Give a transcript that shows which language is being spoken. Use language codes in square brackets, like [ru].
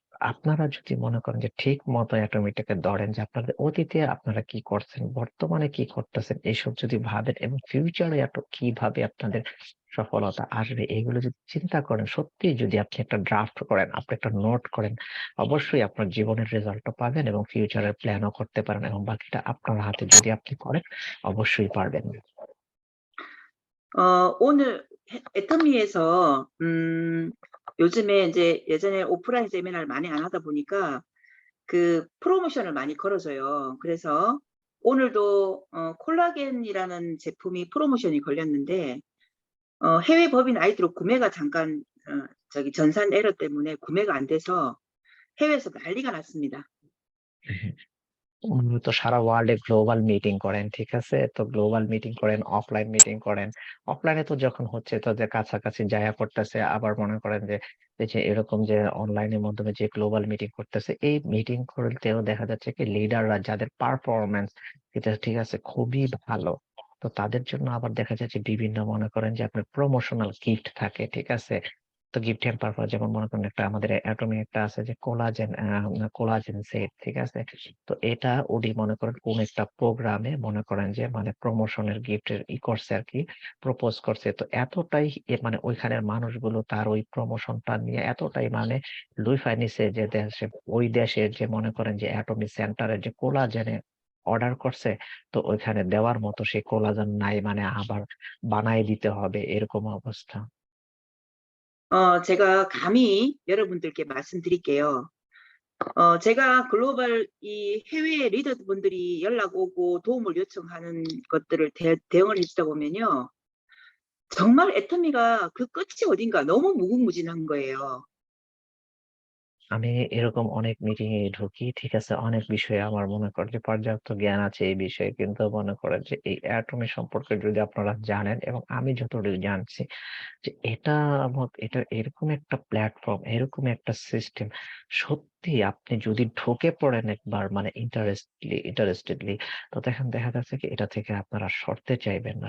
[bn] আপনারা যদি মনে করেন যে ঠিক মতো অ্যাটমিটাকে ধরেন যে আপনাদের অতীতে আপনারা কি করছেন, বর্তমানে কি করতেছেন এসব যদি ভাবেন এবং ফিউচারে কিভাবে আপনাদের সফলতা আসবে এগুলো যদি চিন্তা করেন, সত্যিই যদি আপনি একটা ড্রাফট করেন, আপনি একটা নোট করেন, অবশ্যই আপনার জীবনের রেজাল্টও পাবেন এবং ফিউচারের প্ল্যানও করতে পারেন এবং বাকিটা আপনার হাতে যদি আপনি করেন অবশ্যই পারবেন। [ko] 오늘 애터미에서 요즘에 이제 예전에 오프라인 세미나를 많이 안 하다 보니까 그 프로모션을 많이 걸어줘요. 그래서 오늘도 콜라겐이라는 제품이 프로모션이 걸렸는데 해외 법인 아이디로 구매가 잠깐 저기 전산 에러 때문에 구매가 안 돼서 해외에서 난리가 났습니다. [bn] মূলত সারা ওয়ার্ল্ডে গ্লোবাল মিটিং করেন, ঠিক আছে? তো গ্লোবাল মিটিং করেন, অফলাইন মিটিং করেন। অফলাইনে তো যখন হচ্ছে তাদের কাছাকাছি যায়া করতেছে। আবার মনে করেন যে এই যে এরকম যে অনলাইনের মাধ্যমে যে গ্লোবাল মিটিং করতেছে, এই মিটিং করতেও দেখা যাচ্ছে কি লিডাররা যাদের পারফরম্যান্স এটা ঠিক আছে খুবই ভালো। তো তাদের জন্য আবার দেখা যাচ্ছে বিভিন্ন মনে করেন যে আপনার প্রমোশনাল গিফট থাকে, ঠিক আছে? তো গিফট হ্যাম্পার যেমন মনে করেন একটা আমাদের অ্যাটমি একটা আছে যে কোলাজেন সেট, ঠিক আছে? তো এটা উনি মনে করেন কোন একটা প্রোগ্রামে মনে করেন যে মানে প্রমোশনের গিফটের করছে আরকি, প্রপোজ করছে। তো এতটাই মানে ওইখানের মানুষগুলো তার ওই প্রমোশনটা নিয়ে এতটাই মানে লুইফায় নিছে যে ওই দেশের যে মনে করেন যে অ্যাটমি সেন্টারের যে কোলাজেনে অর্ডার করছে, তো ওইখানে দেওয়ার মতো সেই কোলাজেন নাই মানে আবার বানায় দিতে হবে এরকম অবস্থা। [ko] 제가 감히 여러분들께 말씀드릴게요. 제가 글로벌 이 해외 리더분들이 연락 오고 도움을 요청하는 것들을 대응을 해 주다 보면요. 정말 애터미가 그 끝이 어딘가 너무 무궁무진한 거예요. [bn] আমি এরকম অনেক মিটিং এ ঢুকি। ঠিক আছে? অনেক বিষয়ে আমার মনে করেন যে পর্যাপ্ত জ্ঞান আছে এই বিষয়ে। কিন্তু মনে করেন যে এই অ্যাটমি সম্পর্কে যদি আপনারা জানেন এবং আমি যতটুকু জানছি যে এটা এরকম একটা প্ল্যাটফর্ম, এরকম একটা সিস্টেম সত্যি আপনি যদি ঢুকে পড়েন একবার মানে ইন্টারেস্টেডলি তো দেখেন দেখা যাচ্ছে কি এটা থেকে আপনারা সরতে চাইবেন না।